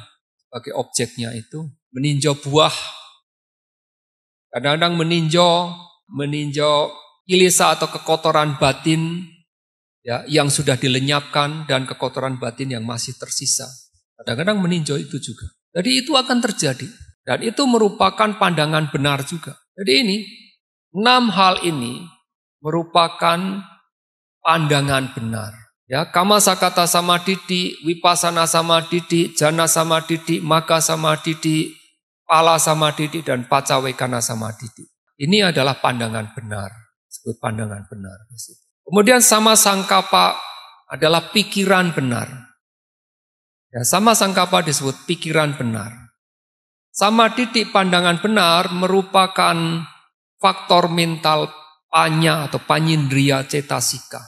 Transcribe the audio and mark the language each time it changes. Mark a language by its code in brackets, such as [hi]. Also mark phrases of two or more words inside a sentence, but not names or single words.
[id] Sebagai objeknya itu meninjau buah. Kadang-kadang meninjau kilesa atau kekotoran batin, ya, yang sudah dilenyapkan dan kekotoran batin yang masih tersisa. Kadang-kadang meninjau itu juga. Jadi itu akan terjadi dan itu merupakan pandangan benar juga. Jadi ini 6 hal ini merupakan pandangan benar. Ya, [pi] Kama Sakata Samadhiti, Vipassana Samadhiti, Jana Samadhiti, Magga Samadhiti, Pala Samadhiti, [id] dan [pi] Pacawekana Samadhiti. [id] Ini adalah pandangan benar, disebut pandangan benar. Kemudian [pi] sama sangkapa [id] adalah pikiran benar. Ya, [pi] sama sangkapa [id] disebut pikiran benar. Samadhiti, pandangan benar, merupakan faktor mental panya atau [pi] panyindriya cetasika.